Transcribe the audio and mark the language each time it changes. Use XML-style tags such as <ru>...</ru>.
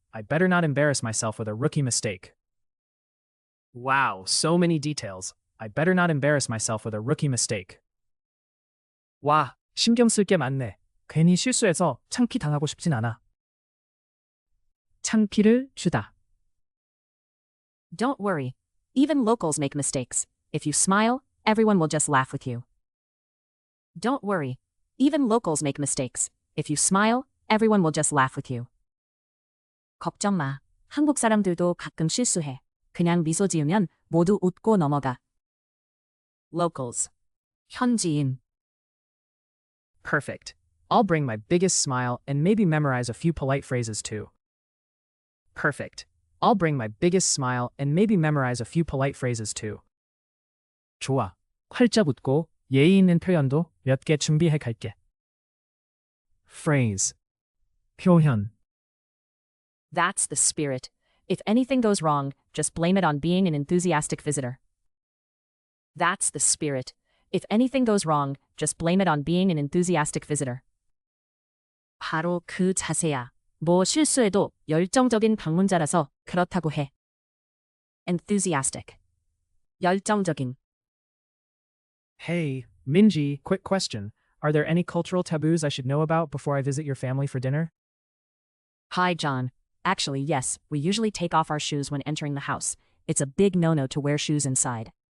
<en>I better not embarrass myself with a rookie mistake. Wow, so many details. I better not embarrass myself with a rookie mistake.</en> <ko>와, 신경 쓸 게 많네. 괜히 실수해서 창피 당하고 싶진 않아. 창피를 주다.</ko> <en>Don't worry. Even locals make mistakes. If you smile, everyone will just laugh with you. Don't worry. Even locals make mistakes. If you smile, everyone will just laugh with you.</en> <ko>걱정 마. 한국 사람들도 가끔 실수해. 그냥 미소 지으면 모두 웃고 넘어가. Locals. 현지인.</ko> <en>Perfect. I'll bring my biggest smile and maybe memorize a few polite phrases too. Perfect. I'll bring my biggest smile and maybe memorize a few polite phrases too.</en> <ko>좋아. 활짝 웃고 예의 있는 표현도 몇 개 준비해 갈게. phrase. 표현.</ko> <en>That's the spirit. If anything goes wrong, just blame it on being an enthusiastic visitor. That's the spirit. If anything goes wrong, just blame it on being an enthusiastic visitor.</en> <ko>바로 그 자세야. 뭐 실수해도 열정적인 방문자라서 그렇다고 해. Enthusiastic. 열정적인.</ko> <en>Hey, Minji, quick question. Are there any cultural taboos I should know about before I visit your family for dinner? Hi, John. Actually, yes, we usually take off our shoes when entering the house. It's a big no-no to wear shoes inside.</en>